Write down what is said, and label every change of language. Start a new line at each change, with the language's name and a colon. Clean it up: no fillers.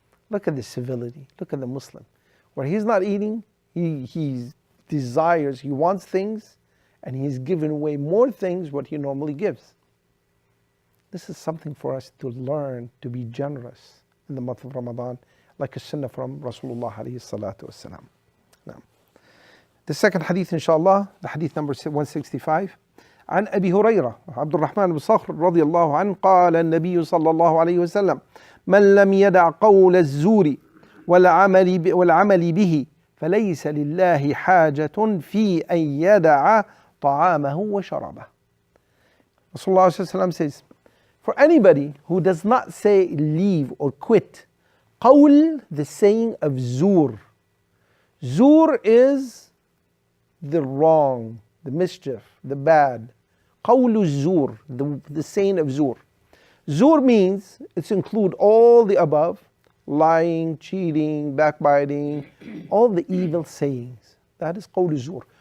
English: Look at the civility, look at the Muslim. Where he's not eating, he desires, he wants things, and he's given away more things what he normally gives. This is something for us to learn, to be generous in the month of Ramadan, like a sunnah from Rasulullah alayhi salatu wasalam. Now, the second hadith, inshallah, the hadith number 165.
Arabic: عن أبي هريرة عبد الرحمن بن صخر رضي الله عنه قال النبي صلى الله عليه وسلم من لم يدع قول الزور والعمل به فليس لله حاجة في أن يدع طعامه وشرابه.
English: Rasulullah ﷺ says, for anybody who does not say leave or quit, qawl, the saying of zur. Zur is the wrong, the mischief, the bad. Qawlu zur, the saying of zur. Zur means, it's include all the above, lying, cheating, backbiting, all the evil sayings. That is qawlu zur.